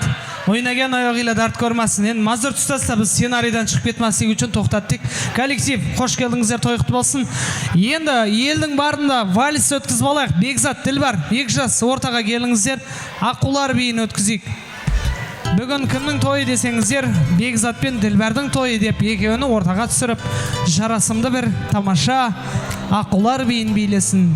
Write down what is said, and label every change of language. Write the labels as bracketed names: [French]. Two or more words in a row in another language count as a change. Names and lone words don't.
[Uzbek] O'ynagan oyog'inglar dard ko'rmasin. Endi ma'zur tutasizlar, biz ssenariydan chiqib ketmaslik uchun to'xtatdik. Kollektiv, xush keldingizlar, to'y qutlu bo'lsin. Endi elning barida vals o'tkazib olaylik. Begzat, Dilbar, Ekjas o'rtaga kelingizlar. [Kazakh] Aqular biyin [Uzbek] o'tkazing. [Kazakh] Бүгін кімнің тойы десеңіздер, Бекзат пен Дилбардың тойы деп екеуіні ортаға түсіріп, жарасымды бір тамаша аққулар биін билесін.